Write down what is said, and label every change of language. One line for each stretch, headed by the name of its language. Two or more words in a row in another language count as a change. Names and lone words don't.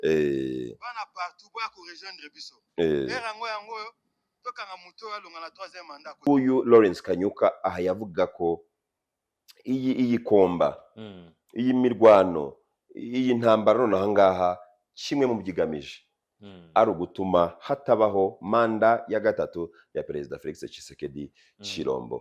Lingala: bana partout boya ko rejoindre biso erango yango tokanga muto alonga na 3e mandat
Kinyarwanda: uyu Lawrence Kanyuka aha yavuga ko iyi komba iyi mirwano iyi ntambara nonaha ngaha kimwe mu byigamije ari ugutuma hatabaho manda ya gatatu ya Perezida Felix Tshisekedi Chilombo.